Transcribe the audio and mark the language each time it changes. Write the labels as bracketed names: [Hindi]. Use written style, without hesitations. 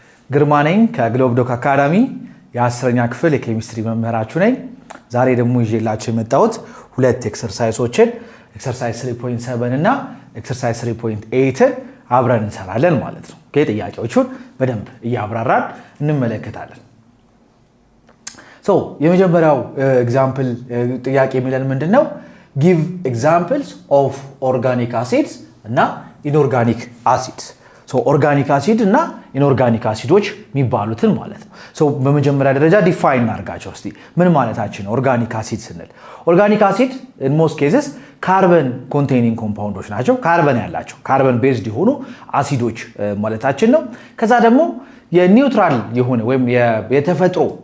[Amharic] ግርማ ነኝ ከግሎብ ዶክ አካዳሚ የ10ኛ ክፍል የኬሚስትሪ መምህራችሁ ነኝ። ዛሬ ደግሞ ይዤላችሁ የመጣሁት ሁለት ኤክሰርሳይሶችን ኤክሰርሳይዝ 3.7 እና ኤክሰርሳይዝ 3.8 አብረን እንሰራለን ማለት ነው። ጥያቄዎቹን በደንብ እያብራራን እንመለከታለን። የመጀመሪያው ኤግዛምፕል ጥያቄ የሚለን ምንድነው? [English] give examples of organic acids እና inorganic acids. [Amharic] organic acid እና inorganic acids የሚባሉትን ማለት ነው። በመጀመሪያ ደረጃ ዲፋይን እናርጋቸው እስቲ ምን ማለታችን ነው? [English] organic acid ስንል organic acid in most cases carbon containing compounds [Amharic] ናቸው። ካርበን ያላቸው ካርበን ቤዝድ የሆኑ አሲዶች ማለታችን ነው። ከዛ ደግሞ የኒውትራል የሆነ ወይም የተፈጥሮ